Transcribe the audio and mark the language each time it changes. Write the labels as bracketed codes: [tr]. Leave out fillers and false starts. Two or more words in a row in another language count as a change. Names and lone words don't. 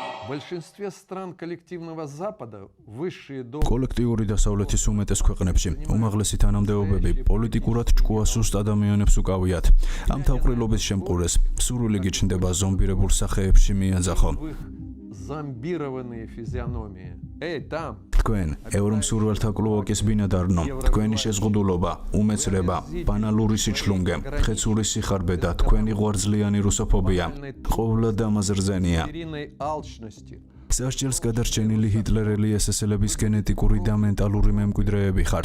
[ru] большинстве стран коллективного Запада высшие [ka] კოლექტიური დასავლეთის უმეტეს ქვეყნებში უმაღლესი თანამდებობები პოლიტიკურად ჭკუასუს ადამიანებს უკავიათ. ამ თავყრილობის შემყურეს სურვილი გიჩნდება ზომბირებულ სახეებში მიაძახო. [ru] зомбированные физиономии. Эй, там! [ka] თქვენ ევრომსურველთა კლოაკის ბინადარნო, თქვენი შეზღუდულობა, უმეცრება, ბანალური სიჩლუნგე, ხეცური სიხარბე და თქვენი ღვარძლიანი რუსოფობია ყოვლად ამაზრზენია. [ru] алчности. [ka] სასჯელს გადარჩენილი ჰიტლერელი SS-ელების გენეტიკური და მენტალური მემკვიდრეები ხართ.